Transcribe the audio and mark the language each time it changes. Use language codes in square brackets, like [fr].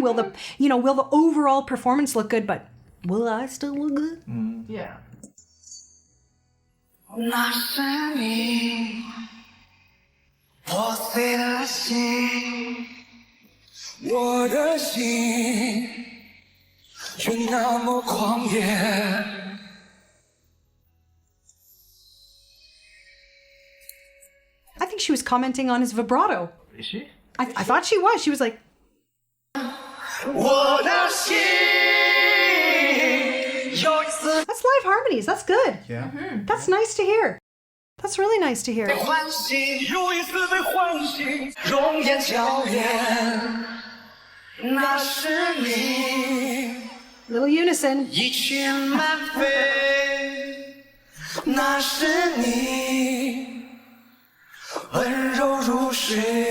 [en] Will the overall performance look good, but will I still look good? Yeah. [zh] 那是你破碎的心，我的心却那么狂野。 [en] I think she was commenting on his vibrato. Is she? I thought she was. She was like, [zh] 我的心有一丝 [en] that's live harmonies. That's good. Yeah. That's nice to hear. That's really nice to hear. [zh] 被唤醒，又一次被唤醒，容颜娇艳，那是你。 [en] Little unison. [zh] 一群满飞，那是你，温柔如水。